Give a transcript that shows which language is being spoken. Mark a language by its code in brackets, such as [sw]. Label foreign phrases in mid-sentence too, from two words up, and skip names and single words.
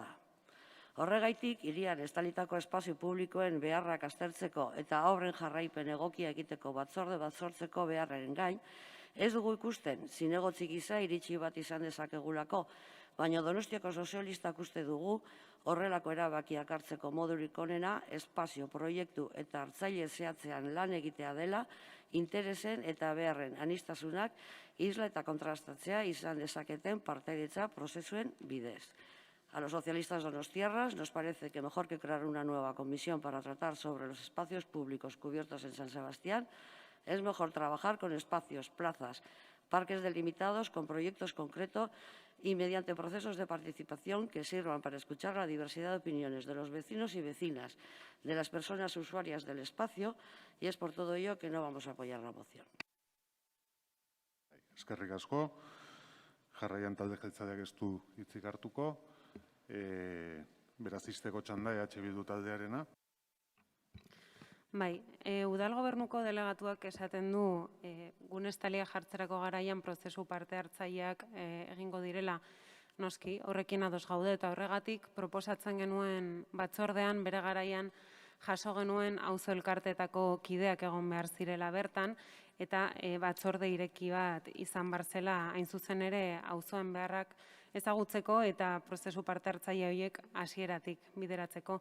[eu] Horregaitik, hirian estalitako espazio publikoen beharrak aztertzeko eta horren jarraipen egokia egiteko batzorde bat sortzeko beharraren gain, ez dugu ikusten, zinegotzi gisa iritsi bat izan dezakegulako, baina Donostiako sozialistak uste dugu horrelako erabakiak hartzeko modurik onena espazio, proiektu eta hartzaile zehatzean lan egitea dela, interesen eta beharren aniztasunak isla eta kontrastatzea izan dezaketen partaidetza prozesuen bidez. [es] A los socialistas donostiarras nos parece que mejor que crear una nueva comisión para tratar sobre los espacios públicos cubiertos en San Sebastián, es mejor trabajar con espacios, plazas, parques delimitados, con proyectos concretos y mediante procesos de participación que sirvan para escuchar la diversidad de opiniones de los vecinos y vecinas, de las personas usuarias del espacio, y es por todo ello que no vamos a apoyar la moción. [eu] Eskerrik asko. Jarraian talde jeltzaleak ez du hitzik hartuko. Beraz, izteko txanda EH Bildu taldearena. Bai, udal gobernuko delegatuak esaten du gune estalia jartzerako garaian prozesu parte hartzaileak egingo direla noski, horrekin ados gaude eta horregatik proposatzen genuen batzordean bere garaian jaso genuen auzo elkarteetako kideak egon behar zirela bertan eta batzorde ireki bat izan barzela hain zuzen ere auzoen beharrak ezagutzeko eta prozesu parte hartzaile horiek hasieratik bideratzeko.